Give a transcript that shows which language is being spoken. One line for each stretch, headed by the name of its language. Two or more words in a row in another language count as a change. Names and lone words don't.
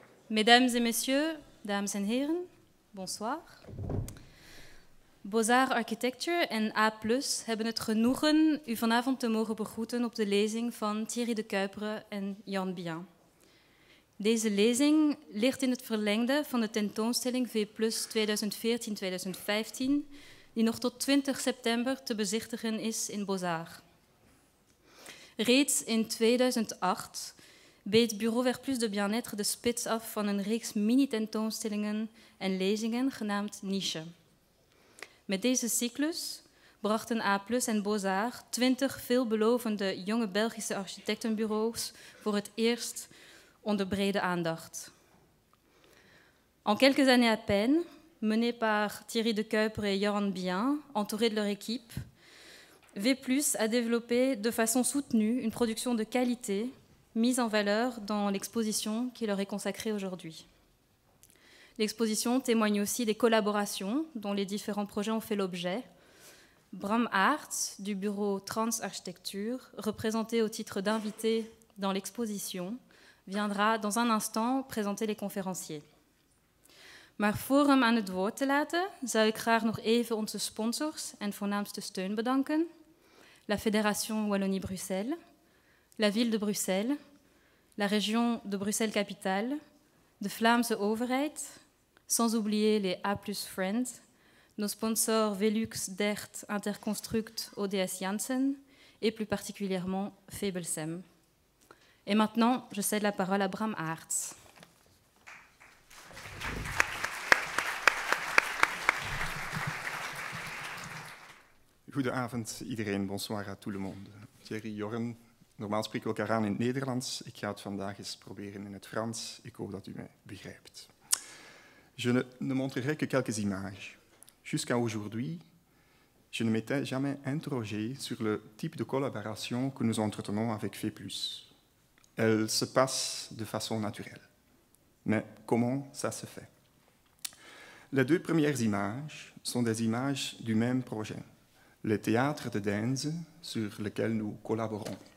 French: Mesdames et messieurs,
Dutch: dames en heren,
French: bonsoir.
Dutch: Beaux-Arts Architecture en A+ hebben het genoegen u vanavond te mogen begroeten op de lezing van Thierry de Kuipere en Jan Bien. Deze lezing ligt in het verlengde van de tentoonstelling V+ 2014-2015, die nog tot 20 september te bezichtigen is in Beaux-Arts. Reeds in 2008 beet Bureau Verplus de Bien-être de spits af van een reeks mini-tentoonstellingen en lezingen genaamd Niche. Met deze cyclus brachten A+ en Beaux-Arts 20 veelbelovende jonge Belgische architectenbureaus voor het eerst onder brede aandacht.
French: En quelques années à peine, menés par Thierry de Kuipere et Jan Bien, entourés de leur équipe, V+ a développé de façon soutenue une production de qualité mise en valeur dans l'exposition qui leur est consacrée aujourd'hui. L'exposition témoigne aussi des collaborations dont les différents projets ont fait l'objet. Bram Aerts, du bureau Trans Architecture, représenté au titre d'invité dans l'exposition, viendra dans un instant présenter les conférenciers.
Dutch: Maar voor hem aan het woord te laten, zou ik graag nog even onze sponsors en voornaamste steun bedanken.
French: La Fédération Wallonie-Bruxelles, la ville de Bruxelles, la région de Bruxelles-Capitale,
Dutch: de Vlaamse overheid,
French: sans oublier les A+ Friends, nos sponsors Velux, Dert, Interconstruct, ODS Janssen et plus particulièrement Febelsem. Et maintenant, je cède la parole à Bram Aerts.
Dutch: Goedenavond iedereen,
French: bonsoir à tout le monde. Thierry,
Dutch: Jorren, normaal spreken we elkaar aan in het Nederlands. Ik ga het vandaag eens proberen in het Frans. Ik hoop dat u mij begrijpt.
French: Je ne montrerai que quelques images. Jusqu'à aujourd'hui, je ne m'étais jamais interrogé sur le type de collaboration que nous entretenons avec V+. Elle se passe de façon naturelle. Mais comment ça se fait? Les deux premières images sont des images du même projet, le théâtre de Deinze, sur lequel nous collaborons.